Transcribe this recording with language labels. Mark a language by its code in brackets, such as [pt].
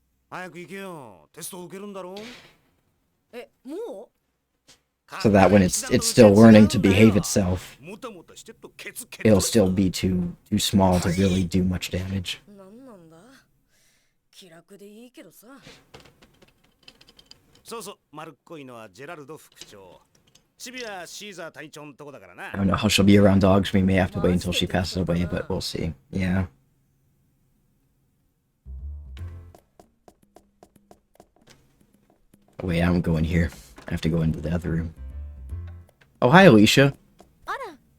[ja] 早く行けよ。テスト受けるんだろ。え、もう？ [en] So that when it's still learning to behave itself, it'll still be too small to really do much damage. [ja] なんなんだ？気楽でいいけどさ。そうそう、丸っこいのはジェラルド副長。チビはシーザー隊長のとこだからな。 [en] I don't know how she'll be around dogs. We may have to wait until she passes away, but we'll see. Yeah. Wait, I don't go in here. I have to go into the other room. Oh, hi, Alicia. [ja] あら。